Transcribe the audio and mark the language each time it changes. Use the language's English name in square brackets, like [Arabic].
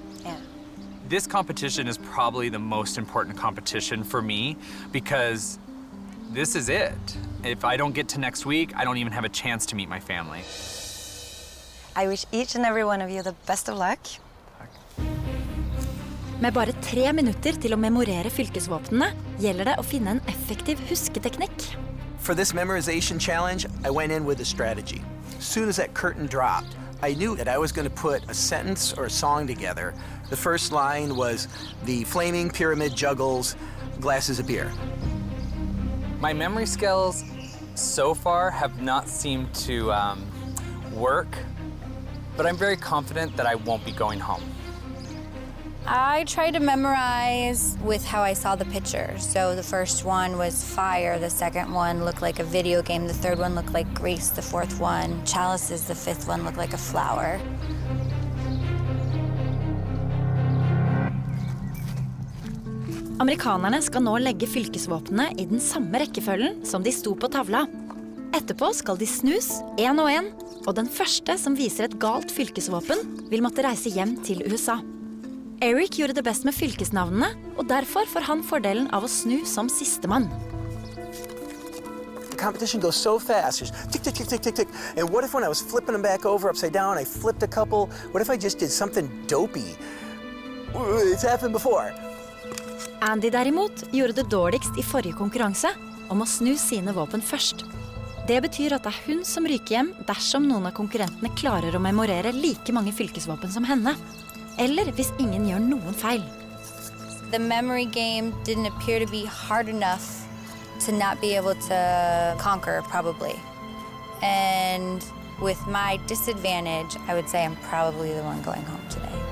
[English] Yeah. This competition is probably the most important competition for me because this is it. If I don't get to next week, I don't even have a chance to meet my family. I wish each and every one of you the best of luck. [Norwegian] Med bare 3 minutter til å memorere fylkesvåpnene gjelder det å finne en effektiv husketeknikk. [English] For this memorization challenge, I went in with a strategy. As soon as that curtain dropped, I knew that I was going to put a sentence or a song together. The first line was, "The flaming pyramid juggles glasses of beer." My memory skills so far have not seemed to work, but I'm very confident that I won't be going home. I tried to memorize with how I saw the picture. So the first one was fire, the second one looked like a video game, the third one looked like Greece, the fourth one chalices, the fifth one looked like a flower. [Norwegian] Amerikanerne skal nå legge fylkesvåpnene i den samme rekkefølgen som de sto på tavla. Etterpå skal de snus, en og en, og den første som viser et galt fylkesvåpen vil måtte reise hjem til USA. Eric gjorde det best med fylkesnavnene, og derfor får han fordelen av å snu som sistemann. [English] The competition goes so fast, just tick, tick, tick, tick, tick, tick. And what if when I was flipping them back over upside down, I flipped a couple? What if I just did something dopey? It's happened before. [Norwegian] Andy derimot gjorde det dårligst i forrige konkurranse om å snu sine våpen først. Det betyr at det er hun som ryker hjem dersom noen av konkurrentene klarer å memorere like mange fylkesvåpen som henne. Eller hvis ingen gjør noen feil. [English] The memory game didn't appear to be hard enough to not be able to conquer, probably. And with my disadvantage, I would say I'm probably the one going home today.